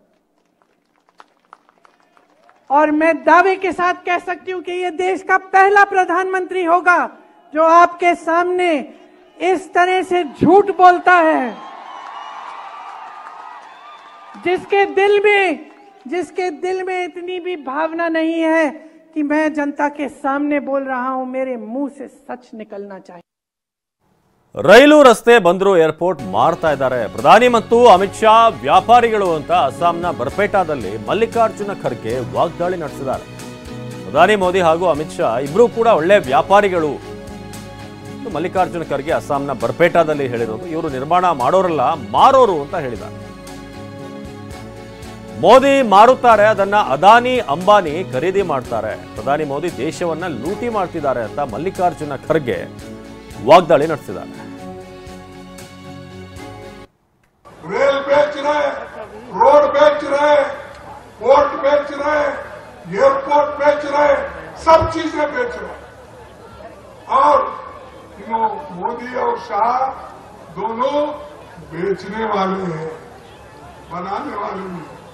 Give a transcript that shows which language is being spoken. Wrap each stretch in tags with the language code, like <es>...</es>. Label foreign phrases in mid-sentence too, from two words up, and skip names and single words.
<hi>और मैं दावे के साथ कह सकती हूं कि यह देश का पहला प्रधानमंत्री होगा जो आपके सामने इस तरह से झूठ बोलता है, जिसके दिल में इतनी भी भावना नहीं है कि मैं जनता के सामने बोल रहा हूं, मेरे मुंह से सच निकलना चाहिए.</hi> <kn>ರೈಲು ರಸ್ತೆ ಬಂದರು ಏರ್ಪೋರ್ಟ್ ಮಾಡ್ತಾ ಇದ್ದಾರೆ ಪ್ರಧಾನಿ ಮತ್ತು ಅಮಿತ್ ಶಾ ವ್ಯಾಪಾರಿಗಳು ಅಂತ ಅಸ್ಸಾಂನ ಬರ್ಪೇಟಾದಲ್ಲಿ ಮಲ್ಲಿಕಾರ್ಜುನ ಖರ್ಗೆ ವಾಗ್ದಾಳಿ ನಡೆಸಿದ್ದಾರೆ. ಪ್ರಧಾನಿ ಮೋದಿ ಹಾಗೂ ಅಮಿತ್ ಶಾ ಇಬ್ರು ಕೂಡ ಒಳ್ಳೆ ವ್ಯಾಪಾರಿಗಳು. ಮಲ್ಲಿಕಾರ್ಜುನ ಖರ್ಗೆ ಅಸ್ಸಾಂನ ಬರ್ಪೇಟಾದಲ್ಲಿ ಹೇಳಿರೋದು, ಇವರು ನಿರ್ಮಾಣ ಮಾಡೋರಲ್ಲ, ಮಾರೋರು ಅಂತ ಹೇಳಿದ್ದಾರೆ. ಮೋದಿ ಮಾರುತ್ತಾರೆ, ಅದನ್ನ ಅದಾನಿ ಅಂಬಾನಿ ಖರೀದಿ ಮಾಡ್ತಾರೆ. ಪ್ರಧಾನಿ ಮೋದಿ ದೇಶವನ್ನ ಲೂಟಿ ಮಾಡ್ತಿದ್ದಾರೆ ಅಂತ ಮಲ್ಲಿಕಾರ್ಜುನ ಖರ್ಗೆ ವಾಗ್ದಾಳಿ ನಡೆಸಿದ್ದಾರೆ.</kn> <hi>रेल बेच रहे, रोड बेच रहे, पोर्ट बेच रहे, एयरपोर्ट बेच रहे, सब चीजें बेच रहे. और मोदी और शाह दोनों बेचने वाले हैं, बनाने वाले नहीं.</hi>